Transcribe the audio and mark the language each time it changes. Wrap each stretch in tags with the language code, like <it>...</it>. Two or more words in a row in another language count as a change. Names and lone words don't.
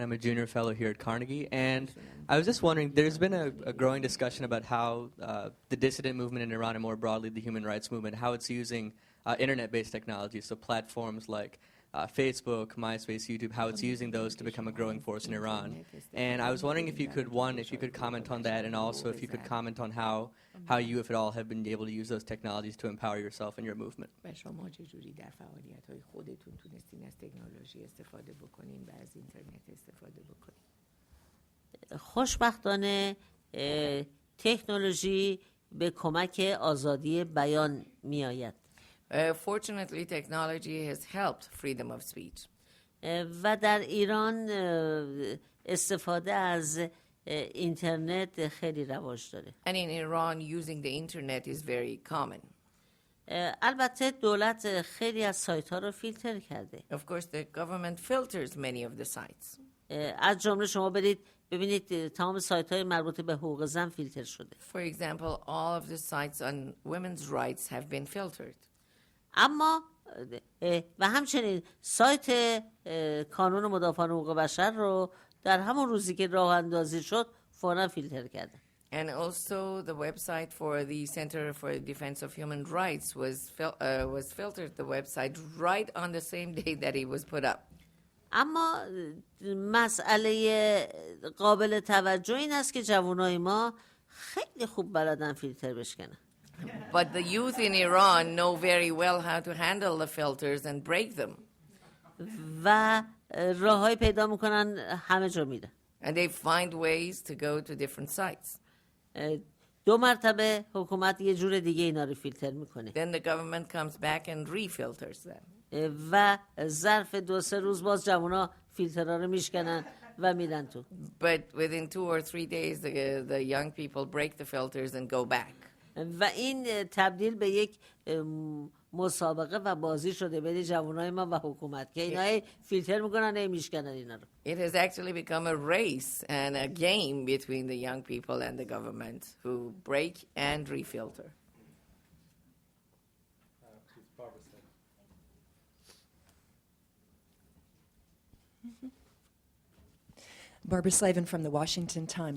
<en>I'm a junior fellow here at Carnegie, and I was just wondering, there's been a growing discussion about how the dissident movement in Iran and more broadly the human rights movement, how it's using internet-based technologies, so platforms like Facebook, MySpace, YouTube, how it's using those to become a growing force in Iran. And I was wondering if you could, one, if you could comment on that, and also if you could comment on how you, if at all, have been able to use those technologies to empower yourself and your movement.</en> <fa>و شما چجوری در فعالیت‌های خودتون تونستین از تکنولوژی استفاده بکنین و از اینترنت استفاده بکنین؟ خوشبختانه تکنولوژی به کمک آزادی بیان می آید.</fa> <en>Fortunately, technology has helped freedom of speech.</en> <fa>و در ایران استفاده از اینترنت خیلی رواج داره.</fa> <en>And in Iran, using the internet is very common.</en> <fa>البته دولت خیلی از سایت ها رو فیلتر کرده.</fa> <en>Of course, the government filters many of the sites.</en> <fa>از جمله شما برید ببینید تمام سایت های مربوط به حقوق زن فیلتر شده.</fa> <en>For example, all of the sites on women's rights have been filtered.</en> <fa>اما و همچنین سایت کانون مدافعان حقوق بشر رو در همون روزی که راه اندازی شد فوراً فیلتر کرده.</fa> <en>And also the website for the Center for the Defense of Human Rights was filtered, the website, right on the same day that it was put up.</en> <fa>اما مسئله قابل توجه این است که جوانای ما خیلی خوب بلدن فیلتر بشکنن.</fa> <en>But the youth in Iran know very well how to handle the filters and break them.</en> <fa>و راههای پیدا میکنن همه جا میرن.</fa> <en>And they find ways to go to different sites.</en> <fa>2 مرتبه حکومت یه جور دیگه اینا رو فیلتر میکنه.</fa> <en>Then the government comes back and refilters them.</en> <fa>و ظرف 2-3 روز باز جوونا فیلترها رو میشکنن و میرن تو.</fa> <en>But within 2 or 3 days, the young people break the filters and go back.</en> <fa>و این تبدیل به یک مسابقه و بازی شده بین جوانای ما و حکومت که اینا فیلتر میکنن میشکنن اینا رو.</fa> <en>It has actually become a race and a game between the young people and the government who break and refilter. Barbara Slavin from the Washington Times.</en>